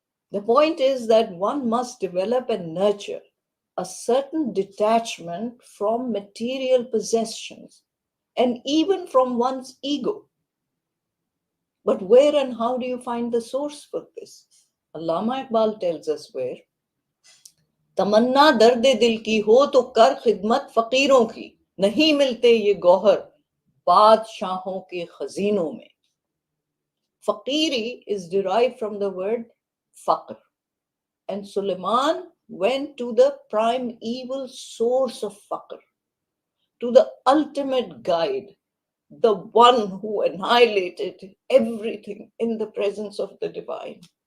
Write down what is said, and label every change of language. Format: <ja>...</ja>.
<en>The point is that one must develop and nurture a certain detachment from material possessions and even from one's ego. But where and how do you find the source for this? Allama Iqbal tells us where.</en> <hi>तमन्ना दर्द दिल की हो तो कर खिदमत फकीरों की, नहीं मिलते ये गौहर बादशाहों के खजीनों में.</hi> <en>Faqiri is derived from the word faqr, and Suleiman went to the primeval source of faqr, to the ultimate guide, the one who annihilated everything in the presence of the divine.</en>